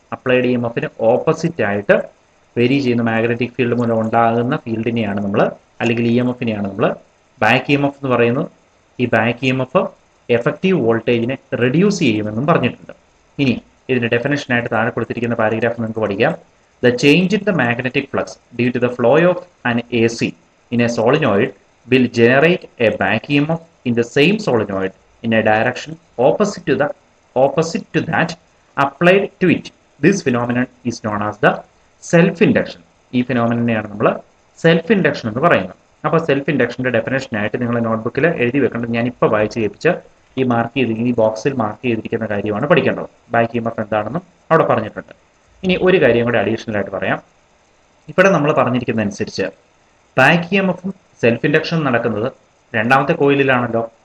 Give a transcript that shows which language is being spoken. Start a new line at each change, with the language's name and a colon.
Malayalam: Applied E M എഫിന് opposite ആയിട്ട് vary ചെയ്യുന്ന മാഗ്നറ്റിക് ഫീൽഡ് മൂലം ഉണ്ടാകുന്ന ഫീൽഡിനെയാണ് നമ്മൾ, അല്ലെങ്കിൽ ഇ എം എഫിനെയാണ് നമ്മൾ ബാക്ക് ഇ എം എഫ് എന്ന് പറയുന്നത്. ഈ back E M F effective വോൾട്ടേജിനെ റെഡ്യൂസ് ചെയ്യുമെന്നും പറഞ്ഞിട്ടുണ്ട്. ഇനി ഇതിന്റെ ഡെഫിനേഷനായിട്ട് താഴെ കൊടുത്തിരിക്കുന്ന പാരഗ്രാഫ് നിങ്ങൾക്ക് പഠിക്കാം.
English: The change in the magnetic flux due to the flow of an AC in a solenoid will generate a back EMF in the same solenoid in a direction opposite to that applied to it. This phenomenon is known as the self-induction.
Malayalam: ഈ ഫിനോമിനെയാണ് നമ്മൾ self induction എന്ന് പറയുന്നത്. അപ്പോൾ self ഇൻഡക്ഷന്റെ ഡെഫിനേഷനായിട്ട് നിങ്ങൾ നോട്ട്ബുക്കിൽ എഴുതി വെക്കേണ്ടത്, ഞാൻ ഇപ്പോൾ വായിച്ച് കേൾപ്പിച്ച ഈ മാർക്ക് ചെയ്തിരിക്കുന്ന ഈ ബോക്സിൽ മാർക്ക് ചെയ്തിരിക്കുന്ന കാര്യമാണ് പഠിക്കേണ്ടത്. ബാക്ക് EMF എന്താണെന്നും അവിടെ പറഞ്ഞിട്ടുണ്ട്. ഇനി ഒരു കാര്യം കൂടെ അഡീഷണൽ ആയിട്ട് പറയാം. ഇവിടെ നമ്മൾ പറഞ്ഞിരിക്കുന്ന അനുസരിച്ച് ബാക്ക് ഇ എം എഫും സെൽഫ് ഇൻഡക്ഷനും നടക്കുന്നത് രണ്ടാമത്തെ കോയിലിലാണല്ലോ.